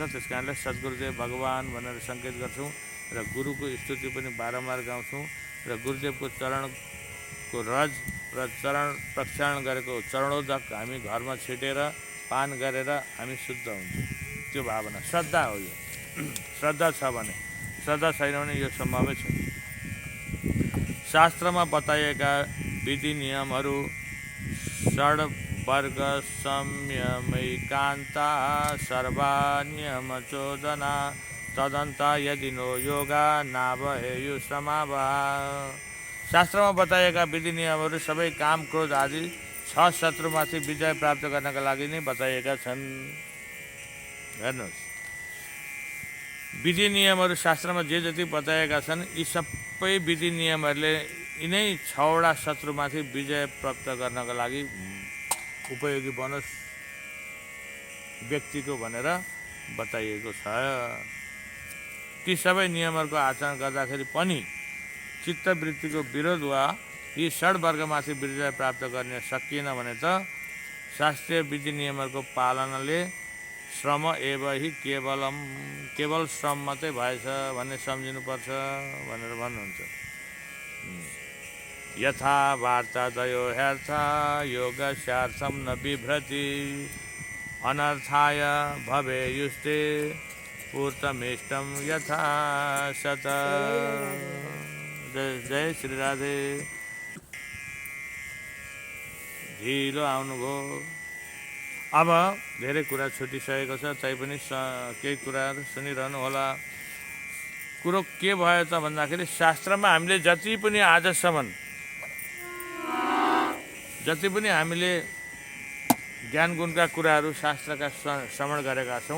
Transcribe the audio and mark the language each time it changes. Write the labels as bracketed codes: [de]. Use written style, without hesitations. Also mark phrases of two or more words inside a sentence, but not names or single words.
[ne] त्यस कारणले सद्गुरुदेव भगवान भनेर सङ्केत गर्छौँ र गुरुको स्तुति पनि बारम्बार गाउँछौँ र गुरुदेवको चरणको रज र चरण प्रक्षालन गरेको चरणोदक हामी घरमा छिटेर पान गरेर हामी शुद्ध हुन्छौँ। त्यो भावना श्रद्धा हो। यो श्रद्धा छ भने, श्रद्धा छैन भने यो सम्भवै छ। शास्त्रमा बताइएका विधि नियमहरू [sa] षड्वर्ग संयमैकान्ता सर्वा नियम चोदना तदन्ता यदि नो योगा नाभेयु समाभा। [ne] शास्त्रमा बताइएका विधि नियमहरू सबै काम क्रोध आदि 6 शत्रुमाथि विजय प्राप्त गर्नका लागि नै बताइएका छन्। हेर्नुहोस्, विधि नियमहरू शास्त्रमा जे जति बताएका छन्, यी सबै विधि नियमहरूले यिनै 6वटा शत्रुमाथि विजय प्राप्त गर्नका लागि उपयोगी बनोस् व्यक्तिको भनेर बताइएको छ। ती सबै नियमहरूको आचरण गर्दाखेरि पनि चित्तवृत्तिको विरोध वा यी षड्वर्गमाथि विजय प्राप्त गर्न सकिएन भने त शास्त्रीय विधि नियमहरूको पालनाले [sa] श्रम एव हि [ne] केवल श्रम मात्रै भएछ भन्ने सम्झिनुपर्छ भनेर भन्नुहुन्छ। [sa] यथा वार्ता दयो ह्यर्थ योगस्यार्थं न बिभ्रति अनर्थाय भवेयुस्ते पूर्तमेष्टं यथा सत। [ne] जय श्री राधे। ढिलो आउनुभयो। अब धेरै कुरा छुटिसकेको छ, तैपनि केही कुराहरू सुनिरहनु होला। कुरो के भयो त भन्दाखेरि शास्त्रमा हामीले जति पनि हामीले ज्ञान गुणका कुराहरू शास्त्रका श्रवण गरेका छौँ।